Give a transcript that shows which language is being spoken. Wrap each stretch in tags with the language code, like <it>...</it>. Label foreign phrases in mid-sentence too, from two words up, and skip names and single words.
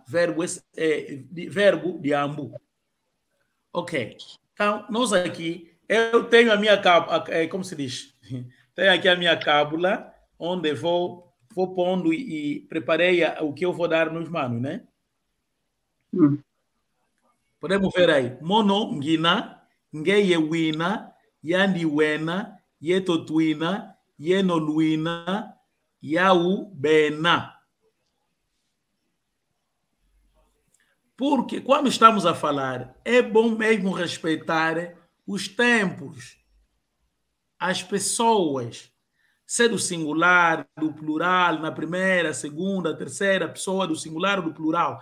<pt>Verbo de ambu. Ok. Então, nós aqui, eu tenho a minha cábula, como se diz? Tenho aqui a minha cábula, onde vou pondo e preparei o que eu vou dar nos manos, né? Podemos ver aí.</pt> <kg>Mono, Guiná, Ngeye Wina, Yandi Wena, Yetotuina, Yenoluina, Yau Bena.</kg> <pt>Porque quando estamos a falar, é bom mesmo respeitar os tempos, as pessoas, ser do singular, do plural, na primeira, segunda, terceira pessoa, do singular, do plural.</pt>